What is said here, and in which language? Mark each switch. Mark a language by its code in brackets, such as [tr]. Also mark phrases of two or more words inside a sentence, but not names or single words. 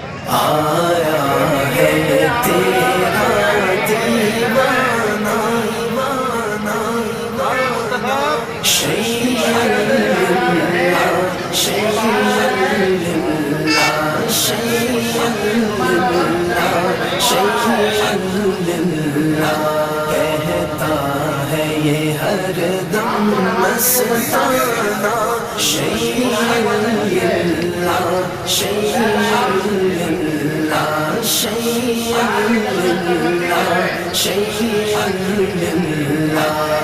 [ur] آیا ہے تیرا دیوانہ [ar] شيئا لله شيئا لله شيئا لله شيئا لله [ur] کہتا ہے یہ ہردم مستانہ [ar] شيئا لله شيئا لله شيئا لله شيئا لله शैय्यन लिल्लाह शैय्यन लिल्लाह